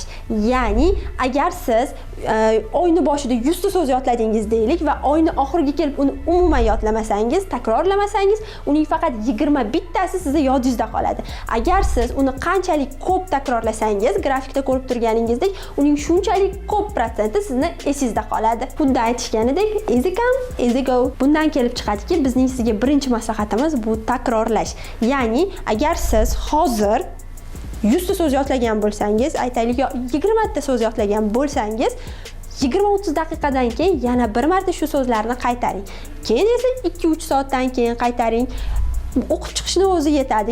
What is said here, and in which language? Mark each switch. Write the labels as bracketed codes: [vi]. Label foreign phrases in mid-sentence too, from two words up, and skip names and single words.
[uz] Ya'ni agar siz oyning boshida 100 ta so'z yodladingiz deylik va oyning oxiriga kelib uni umuman yodlamasangiz, takrorlamasangiz, uning faqat 21 tasi sizning yodingizda qoladi. Agar siz uni qanchalik ko'p takrorlasangiz, grafikda ko'rib turganingizdek, uning shunchalik ko'p protsenti sizning esingizda qoladi. Bunda aytishganidek, [en] easy come, easy go. [uz] Bundan kelib chiqadiki, bizning sizga birinchi maslahatimiz bu takrorlash. Ya'ni agar siz hozir 100 ta so'z yodlagan bo'lsangiz, aytaylik 20 ta so'z yodlagan bo'lsangiz, 20-30 daqiqadan keyin yana bir marta shu so'zlarni qaytaring. Keyin esa 2-3 soatdan keyin qaytaring. O'qib chiqishni o'zi yetadi.